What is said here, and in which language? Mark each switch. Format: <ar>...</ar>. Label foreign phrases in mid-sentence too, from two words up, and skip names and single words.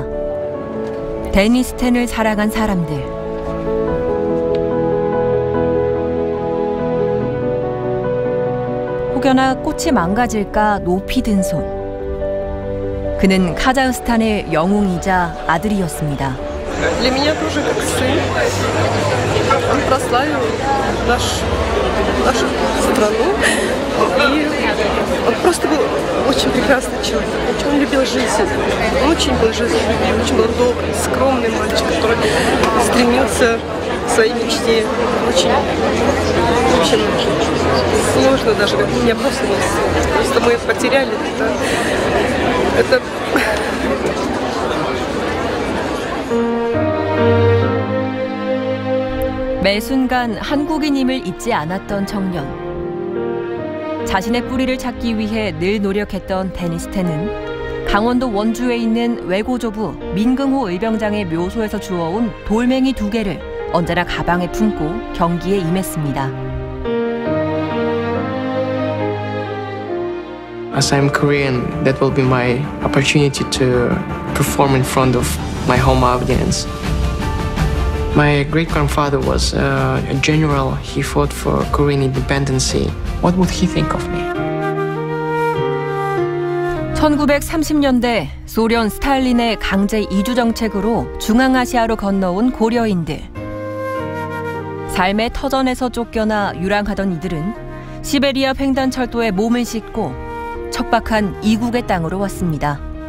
<ko>데니스 텐을 사랑한 사람들. 혹여나 꽃이 망가질까 높이 든 손. 그는 카자흐스탄의 영웅이자 아들이었습니다.</ko> <ru>Для меня тоже как сын. Он прославил нашу страну. И он просто был очень прекрасный человек. Он любил жизнь. Он очень был жизнелюбивый, очень был добрый, скромный мальчик, который стремился к своей мечте. Очень, в общем, сложно даже, как у меня просто нет слов. Просто мы потеряли это.</ru> <ko>매 순간 한국인임을 잊지 않았던 청년. 자신의 뿌리를 찾기 위해 늘 노력했던 데니스 텐은 강원도 원주에 있는 외고조부 민긍호 의병장의 묘소에서 주워온 돌멩이 2개를 언제나 가방에 품고 경기에 임했습니다.</ko> <en>as I'm Korean, that will be my opportunity to perform in front of my home audience. My great-grandfather was a general. He fought for Korean independence. What would he think of me?</en> <ko>1930년대 소련 스탈린의 강제 이주 정책으로 중앙아시아로 건너온 고려인들. 삶의 터전에서 쫓겨나 유랑하던 이들은 시베리아 횡단철도에 몸을 싣고 척박한 이국의 땅으로 왔습니다.</ko>